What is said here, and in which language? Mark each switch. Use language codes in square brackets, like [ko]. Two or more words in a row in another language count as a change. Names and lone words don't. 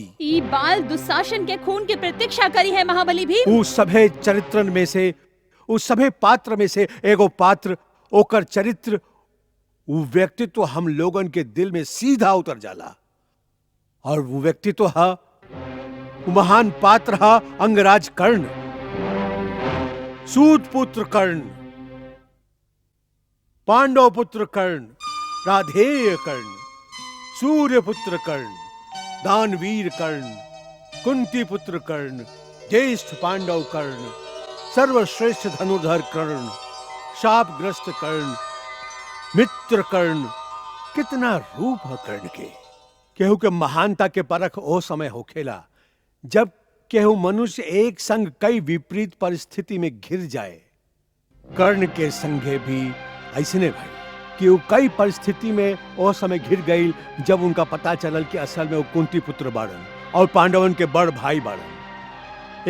[bho] ई बाल दुशासन के खून की प्रतीक्षा करी है महाबली भीम। उस सभे चरित्रन में से, उस सभे पात्र में से एगो पात्र ओकर चरित्र वो व्यक्तित्व हम लोगन के दिल में सीधा उतर जाला और वो व्यक्तित्व है महान पात्र है अंगराज कर्ण, सूत पुत्र कर्ण, पांडव पुत्र कर्ण, राधेय कर्ण, सूर्य पुत्र कर्ण, दानवीर कर्ण, कुंती पुत्र कर्ण, ज्येष्ठ पांडव कर्ण, सर्वश्रेष्ठ धनुर्धर कर्ण, शापग्रस्त कर्ण, मित्र कर्ण। कितना रूप है कर्ण के। केहू के महानता के परख ओ समय होखेला जब केहू मनुष्य एक संग कई विपरीत परिस्थिति में घिर जाए। कर्ण के संगे भी ऐसने भाई कि वो कई परिस्थिति में ओ समय घिर गई जब उनका पता चलल कि असल में वो कुंती पुत्र बाड़न और पांडवन के बड़ भाई बाड़न।